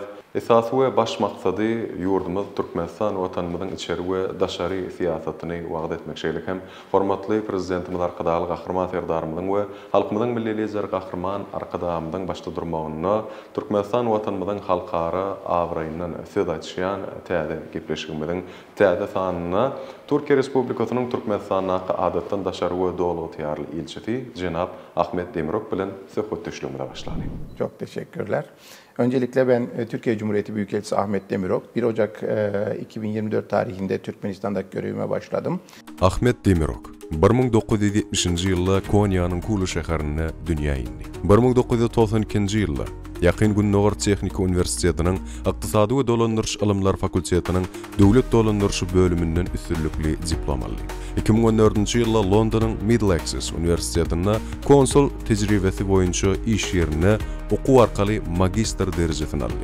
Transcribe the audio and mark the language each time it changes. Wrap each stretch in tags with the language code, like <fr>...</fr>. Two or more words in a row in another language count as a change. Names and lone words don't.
<tk>Esasy we baş maksady ýurdumyz Türkmenistan watanymyzyň içeri we daşary siýasatyny wagt etmekçilik hem hormatly prezidentimiz arkadaşly Gahrman Serdarymyzyň we halkymyzyň milli lider Gahrman arkadaşymyzyň başda durmagyna Türkmenistan watanymyzyň halkara awrayyndan söz açýan täze gepleşigimiziň täze sanyna Türkiýe Respublikasynyň Türkmenistana adatdan daşary we dowlat ýarly ilçisi Cenab Ahmet Demirok bilen söhbetleşigimize başlady.</tk> <tr>Çok teşekkürler. Öncelikle ben Türkiye Cumhuriyeti Büyükelçisi Ahmet Demirok. 1 Ocak 2024 tarihinde Türkmenistan'daki görevime başladım.</tr> <tk>Ahmet Demirok 1970-nji ýylda Konyanyň Kulu şäherine dünýä indi. 1992-nji ýylda Ýakyn Günnogor Texnika Universitetiniň Ykdysady we Dolandyrýş Ilymlar Fakultetiniň Döwlet Dolandyrýşy bölümünden üstünlikli diplom aldy. 2014-nji ýylda Londonyň Middlesex Universitetinde konsul tejribesi boýunça iş ýerine okuw arkaly magistr derejesini aldy.</tk>